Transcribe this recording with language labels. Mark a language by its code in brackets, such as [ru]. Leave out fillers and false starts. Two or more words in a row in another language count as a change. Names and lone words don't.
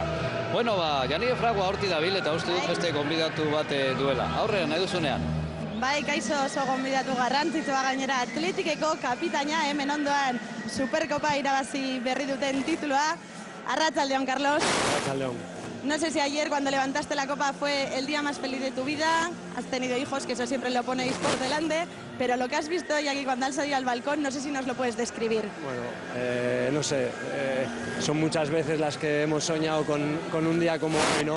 [eu] Bueno, Janire Fragua horti dabil eta uste dut beste gonbidatu bat duela. Aurrera, nahi duzunean. Bai, kaixo oso gonbidatu garrantzitsua gainera Atletikeko kapitaina hemen ondoan Superkopa irabazi berri duten titulua. Arratsaldeon, Carlos. Arratsaldeon. [es] No sé si ayer cuando levantaste la copa fue el día más feliz de tu vida, has tenido hijos, que eso siempre lo ponéis por delante, pero lo que has visto hoy aquí cuando has salido al balcón, no sé si nos lo puedes describir. Bueno, no sé, son muchas veces las que hemos soñado con un día como hoy, ¿no?